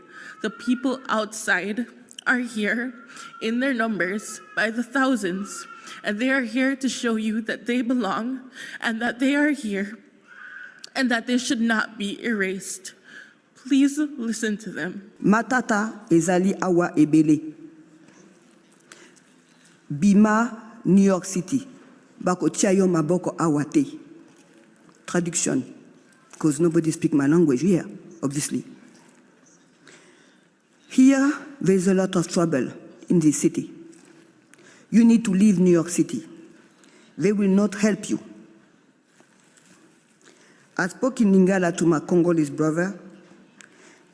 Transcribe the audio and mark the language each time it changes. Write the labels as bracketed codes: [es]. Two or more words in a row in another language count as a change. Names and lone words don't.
[en] The people outside are here in their numbers by the thousands, and they are here to show you that they belong and that they are here and that they should not be erased. Please listen to them. [ln] Matata ezali awa ebele. Bima, New York City. Bako tiayo maboko awate. [en] Traduction, because nobody speaks my language here, obviously. Here, there's a lot of trouble in this city. You need to leave New York City. They will not help you. I spoke in Lingala to my Congolese brother.